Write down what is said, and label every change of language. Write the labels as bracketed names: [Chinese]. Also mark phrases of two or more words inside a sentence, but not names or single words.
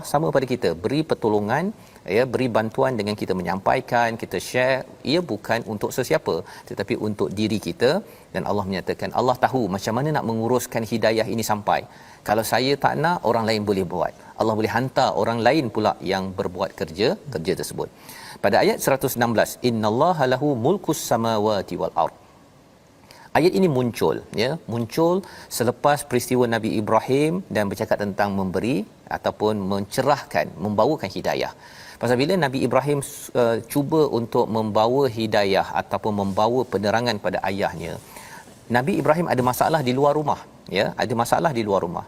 [Malay] Sama pada kita, beri pertolongan, ya, beri bantuan dengan kita menyampaikan, kita share. Ia bukan untuk sesiapa, tetapi untuk diri kita. Dan Allah menyatakan Allah tahu macam mana nak menguruskan hidayah ini sampai. Kalau saya tak nak, orang lain boleh buat. Allah boleh hantar orang lain pula yang berbuat kerja tersebut. Pada ayat 116, [Arabic] إن الله له ملك السماوات والأرض. [Malay] Ayat ini muncul, ya, muncul selepas peristiwa Nabi Ibrahim dan bercakap tentang memberi ataupun mencerahkan, membawakan hidayah. Pasal bila Nabi Ibrahim cuba untuk membawa hidayah ataupun membawa penerangan pada ayahnya, Nabi Ibrahim ada masalah di luar rumah, ya, ada masalah di luar rumah.